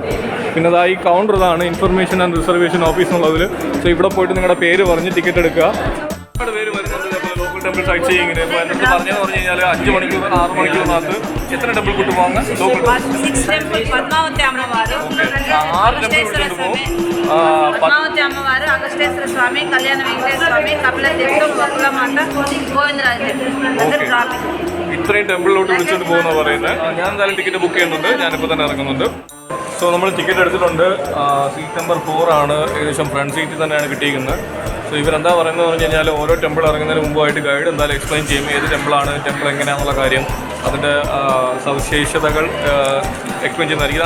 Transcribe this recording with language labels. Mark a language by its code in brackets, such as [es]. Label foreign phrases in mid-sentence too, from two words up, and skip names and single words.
[ml] പിന്നെ ഈ കൗണ്ടർ ഇതാണ്, [en] information and reservation office [ml] എന്നുള്ളതിൽ. സോ ഇവിടെ പോയിട്ട് നിങ്ങളുടെ പേര് പറഞ്ഞ് ടിക്കറ്റ് എടുക്കുക. ഒരുപാട് പേര് വരുന്നുണ്ട് [en] local temple sightseeing. [ml] ഇപ്പോൾ എൻ്റെ അടുത്ത് പറഞ്ഞതെന്ന് പറഞ്ഞു കഴിഞ്ഞാൽ 5 മണിക്കൂർ 6 മണിക്കൂറിനകത്ത് എത്ര ടെമ്പിൾ കൂട്ട് പോകാം? 6 ടെമ്പിൾ വിളിച്ചുകൊണ്ട് പോകും. [te] పద్మావతి అమ్మవారు, అగస్టేశ్వర స్వామి, కళ్యాణ వెంకటేశ్వర స్వామి, కపిల తీర్థం, బకులమాత, గోవిందరాజ ట్రాఫిక్. [ml] ഇത്രയും ടെമ്പിളിലോട്ട് വിളിച്ചുകൊണ്ട് പോകുന്ന പറയുന്നത്. ഞാൻ എന്തായാലും ടിക്കറ്റ് ബുക്ക് ചെയ്യുന്നുണ്ട്. ഞാനിപ്പോൾ തന്നെ ഇറങ്ങുന്നുണ്ട്. സോ നമ്മൾ ടിക്കറ്റ് എടുത്തിട്ടുണ്ട്. [en] seat number [ml] 4 ആണ്. ഏകദേശം [en] front seat [ml] തന്നെയാണ് കിട്ടിയിരിക്കുന്നത്. സോ ഇവരെന്താ പറയുന്നത് പറഞ്ഞു കഴിഞ്ഞാൽ ഓരോ ടെമ്പിൾ ഇറങ്ങുന്നതിന് മുമ്പായിട്ട് ഗൈഡ് എന്തായാലും എക്സ്പ്ലെയിൻ ചെയ്യും. ഏത് ടെമ്പിളാണ്, ടെമ്പിൾ എങ്ങനെയാണെന്നുള്ള കാര്യം, അതിൻ്റെ സവിശേഷതകൾ എക്സ്പ്ലെയിൻ ചെയ്യുന്നതായിരിക്കും.